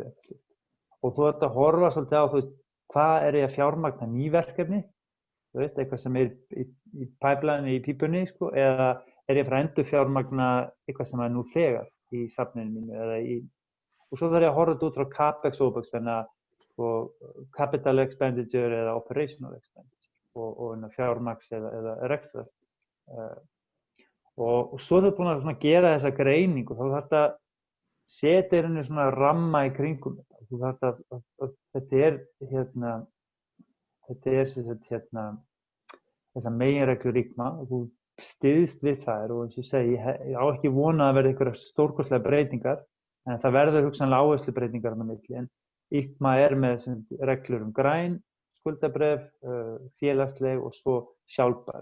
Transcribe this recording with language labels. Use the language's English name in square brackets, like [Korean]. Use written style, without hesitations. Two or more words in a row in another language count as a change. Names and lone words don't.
[Icelandic] Og þú ert að horfa svolítið á hvað er ég að fjármagna ný verkefni, þú veist, eitthvað sem er í pipeline í pípunni, sko, eða er ég að fara að endurfjármagna eitthvað sem er nú þegar í safninu mínu og svo þarf ég að horfa út frá [English] capex opex, [Icelandic] þannig að [English] capital expenditure [Icelandic] eða [English] operational expenditure [Icelandic] og fjármagns eða rekstrar. Og svo er það búin að gera þessa greiningu og þá þarf þetta að setja í svona ramma í kringum þetta. Þú þarf þetta þessar meginreglur ICMA og þú styðst við þær og eins og ég segi, ég á ekki vona að verða einhverjar stórkostlegar breytingar, en það verður hugsanlega áherslubreytingar á milli, en ICMA er með reglur græn skuldabréf, félagsleg og svo sjálfbær.